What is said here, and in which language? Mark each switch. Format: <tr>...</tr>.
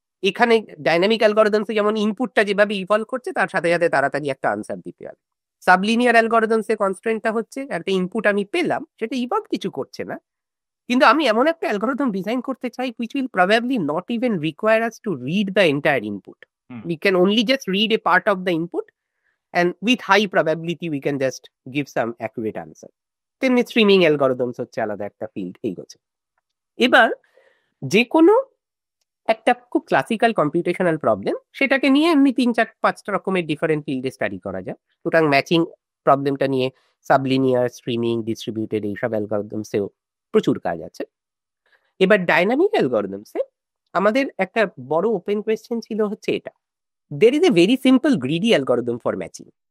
<bn>এখানে ডাইনামিক অ্যালগরিদমসে যেমন ইনপুটটা যেভাবে ইভলভ করছে তার সাথে সাথে তাড়াতাড়ি একটা আনসার দিতে হবে। সাবলিনিয়ার অ্যালগরিদমসে কনস্ট্রেন্টটা হচ্ছে একটা ইনপুট আমি পেলাম, সেটা ইভলভ কিছু করছে না, কিন্তু আমি এমন একটা অ্যালগরিদম ডিজাইন করতে চাই</bn> <en>which will probably not even require us to read the entire input. We can only just read a part of the input and with high probability we can just give some accurate answer.</en> <bn>তেমনি streaming algorithms হচ্ছে আলাদা একটা field, এই হচ্ছে। এবার যে কোনো একটা খুব ক্লাসিক্যাল কম্পিউটেশনাল প্রবলেম, সেটাকে নিয়ে এমনি 3-4-5টা রকমের ডিফারেন্ট ফিল্ডে স্টাডি করা যায়। সুতরাং ম্যাচিং প্রবলেমটা নিয়ে সাবলিনিয়ার, স্ট্রিমিং, ডিস্ট্রিবিউটেড এইসব অ্যালগরিদমসেও প্রচুর কাজ আছে। এবার ডাইনামিক অ্যালগরিদমসে আমাদের একটা বড় ওপেন কোয়েশ্চেন ছিল হচ্ছে এটা,</bn> <en>There is a very simple greedy algorithm for matching.</en>